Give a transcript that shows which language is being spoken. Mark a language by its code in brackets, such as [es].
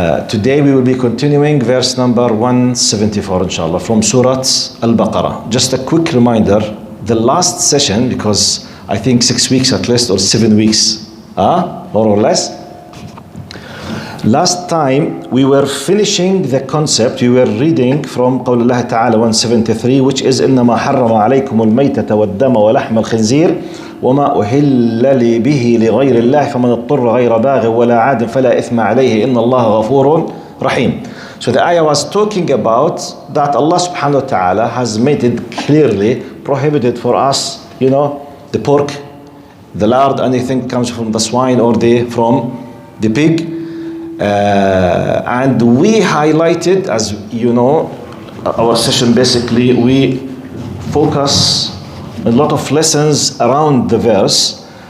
[en] Today we will be continuing verse number 174, inshallah, from Surah Al-Baqarah. Just a quick reminder, the last session, because I think 6 weeks at least, or 7 weeks, more or less. Last time we were finishing the concept, we were reading from [ar] قول الله تعالى [en] 173, which is [ar] إنما حرم عليكم الميتة والدم ولحم الخنزير وما أهل به لغير الله فمن اضطر غير باغ ولا عاد فلا إثم عليه إن الله غفور رحيم. [en] So the ayah was talking about that Allah subhanahu wa ta'ala has made it clearly prohibited for us, the pork, the lard, anything comes from the swine or from the pig. And we highlighted, as you know, our session basically, we focus a lot of lessons around the verse.